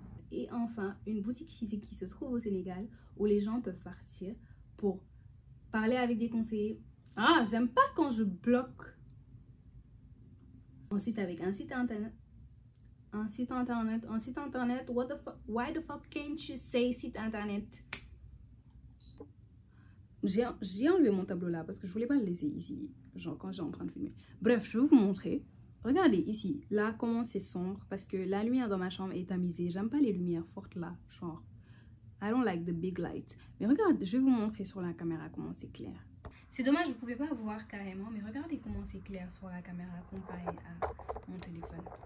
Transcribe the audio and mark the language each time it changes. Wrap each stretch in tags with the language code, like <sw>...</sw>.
<fr>Et enfin, une boutique physique qui se trouve au Sénégal où les gens peuvent partir pour parler avec des conseillers. Ah, j'aime pas quand je bloque. Ensuite, avec un site internet. Un site internet.</fr> <en>What the fuck? Why the fuck can't you say site internet?</en> <fr>J'ai enlevé mon tableau là parce que je voulais pas le laisser ici, genre quand j'étais en train de filmer. Bref, je vais vous montrer. Regardez ici, là comment c'est sombre parce que la lumière dans ma chambre est tamisée. J'aime pas les lumières fortes là, genre</fr> <en>I don't like the big light.</en> <fr>Mais regarde, je vais vous montrer sur la caméra comment c'est clair. C'est dommage, vous pouvez pas voir carrément, mais regardez comment c'est clair sur la caméra comparé à mon téléphone.</fr>